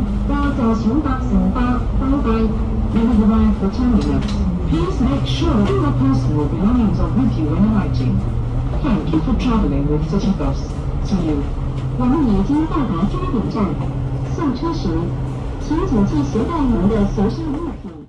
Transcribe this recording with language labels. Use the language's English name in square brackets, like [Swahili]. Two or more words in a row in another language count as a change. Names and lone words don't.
[Cantonese] 多謝選搭乘搭，拜拜。 [English] You have arrived for terminus. Please make sure all your personal belongings are with you when arriving. Thank you for traveling with City Bus. See you. [Cantonese] 我们已經到達終點站，下車時請謹記攜帶您的隨身物品。